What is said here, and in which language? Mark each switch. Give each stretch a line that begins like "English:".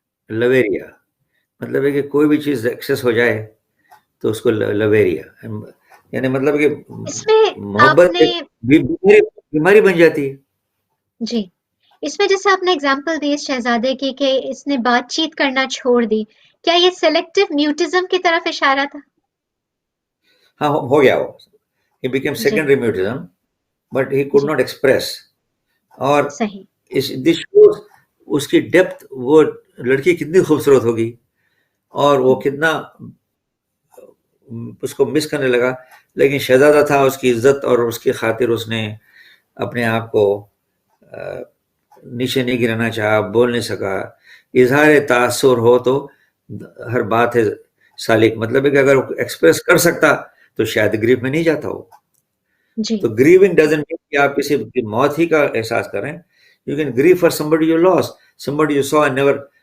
Urdu: لویریا مطلب ہے کہ کوئی بھی چیز ایکسیس ہو جائے تو اس کو لویریا، یعنی مطلب کہ اس میں محبت آپ نے بیماری بن جاتی ہے. جی اس میں جیسے آپ نے اگزامپل دی اس شہزادے کی کہ اس نے بات چیت کرنا چھوڑ دی، کیا یہ سلیکٹیو میوٹزم کی طرف اشارہ تھا؟ ہاں ہو گیا وہ.
English: He became
Urdu: جی
English: secondary mutism, but he could
Urdu: جی
English: not express.
Urdu: اور صحیح.
English: this shows
Urdu: اس کی ڈیپتھ، وہ لڑکی کتنی خوبصورت ہوگی اور وہ کتنا اس کو مس کرنے لگا، لیکن شہزادہ تھا، اس کی عزت اور اس کی خاطر اس نے اپنے آپ کو نیچے نہیں گرانا چاہا، بول نہیں سکا. اظہار تاثر ہو تو ہر بات ہے سالک، مطلب ہے کہ اگر ایکسپریس کر سکتا تو شاید گریف میں نہیں جاتا ہو. جی تو
English: grieving doesn't mean
Urdu: کہ آپ کسی کی موت ہی کا احساس کریں.
English: You can grieve for somebody you lost, somebody you saw and never.